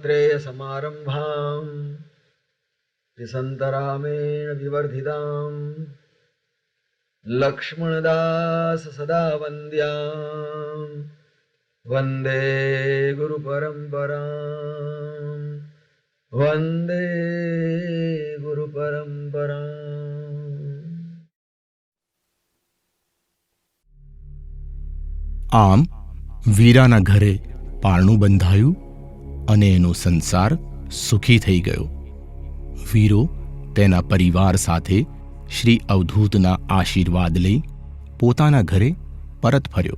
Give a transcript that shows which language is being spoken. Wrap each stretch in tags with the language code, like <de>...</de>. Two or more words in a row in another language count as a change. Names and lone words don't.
<sa>समारंभां त्रिसन्तरामेण विवर्धितां लक्ष्मणदास सदा वन्द्यां वन्दे गुरुपरम्परां वन्दे गुरुपरम्परां।</sa> <gu>આમ વીરાના ઘરે પારણું બંધાયું અને એનો સંસાર સુખી થઈ ગયો. વીરો તેના પરિવાર સાથે શ્રી અવધૂતના આશીર્વાદ લઈ પોતાના ઘરે પરત ફર્યો.</gu>